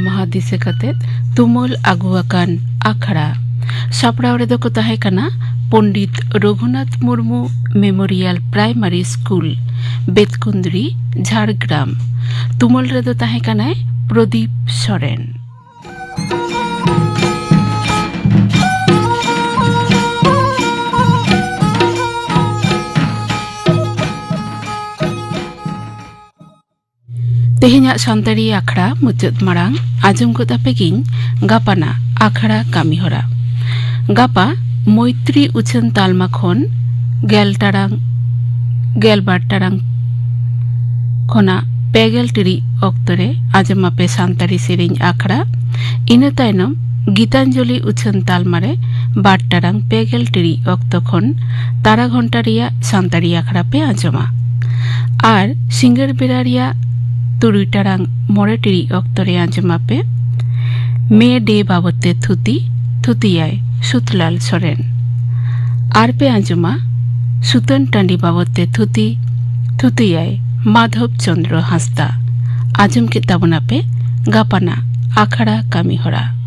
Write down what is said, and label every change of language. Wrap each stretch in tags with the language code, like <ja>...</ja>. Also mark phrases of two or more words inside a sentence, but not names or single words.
<sat>माहा दिसे कते तुमुल आगुआकान आखड़ा सापड़ाव रे दो को ताहे कना पंडित रघुनाथ मुर्मू मेमोरियल प्राइमरी स्कूल बेतकुंदरी झाड़ग्राम तुमुल रे दो ताहे कना प्रदीप सोरेन तेहना सानताड़ी आखड़ा मुचाद मारांग आजम को तापेगिन गापाना आखड़ा कामी हरा गापा मैत्री उछन तालमा खन गेल बार टारांग खना पेगेल टिरी अक्तरे आजम आपे सानताड़ी सेरेंग आखड़ा इना तायनम गीतांजलि उछन तालमारे बार टारांग पेगेल टिरी अक्त खन तारा घंटा रिया सानताड़ी आखड़ा पे आजमा आर सिंगर बेरा रिया तुरुई टारांग मोड़े टिरी अक्तरे आंजमा पे मे डे बाबते थुतियाय सुतलाल सोरेन आर पे आंजमा सुतन टांडी बाबते थुतियाय माधव चंद्र हांसदा आजम के ताबना पे गापाना आखड़ा कामी हरा</sat>